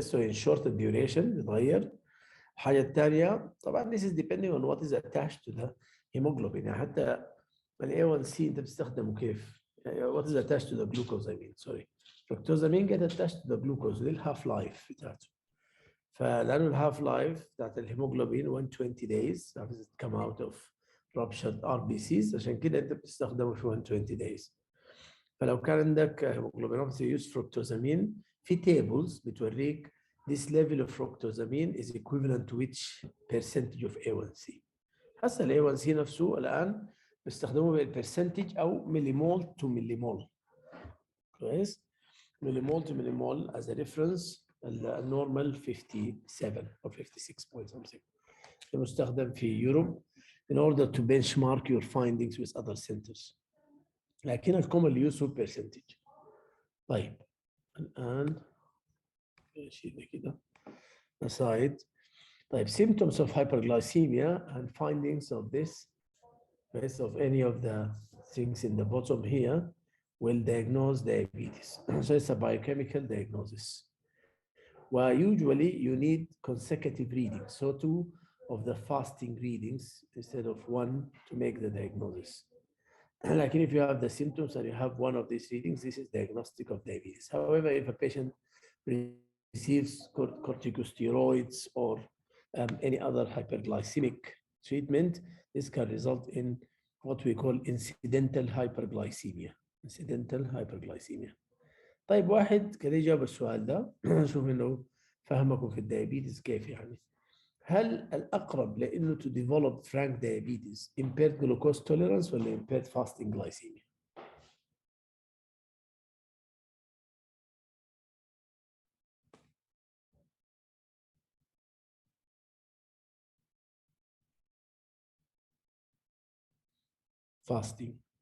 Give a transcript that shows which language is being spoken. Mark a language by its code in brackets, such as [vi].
[en] So in short duration [ar] بتغير. الحاجة الثانية طبعا [en] this is depending on what is attached to the hemoglobin. [ar] يعني حتى ال A1C انت بتستخدمه كيف؟ [en] What is attached to the glucose I mean sorry. Fructosamine get attached to the glucose [ar] دي الهاف لايف بتاعته. فلأنه الهاف لايف بتاعت الهيموجلوبين 120 days [en] that is come out of ruptured RBCs [ar] عشان كده انت بتستخدمه في 120 days. فلو كان عندك هيموجلوبينوباثي [en] use fructosamine في tables بتوريك this level of fructosamine is equivalent to which percentage of A1C. [ar] هسه ال A1C نفسه الآن بيستخدموه بالبرسنتج أو مليمول تو مليمول. كويس؟ مليمول تو مليمول [en] as a reference [ar] النورمال 57 or 56 point something. المستخدم في يوروب [en] in order to benchmark your findings with other centers. [ar] لكن الكومن use percentage. طيب الآن نشيل كده aside. [en] طيب symptoms of hyperglycemia and findings of this based of any of the things in the bottom here will diagnose diabetes. So it's a biochemical diagnosis. Well, usually you need consecutive readings, so 2 of the fasting readings instead of 1 to make the diagnosis. Like if you have the symptoms and you have 1 of these readings, this is diagnostic of diabetes. However, if a patient receives corticosteroids or any other hyperglycemic treatment, this can result in what we call incidental hyperglycemia. Incidental hyperglycemia. [ar] طيب واحد كده يجاوب السؤال ده شوف انه فهمكم في الديابيتس كيف يعني. هل الأقرب لأنه [en] to develop frank diabetes impaired glucose tolerance ولا impaired fasting glycemia؟ fasting.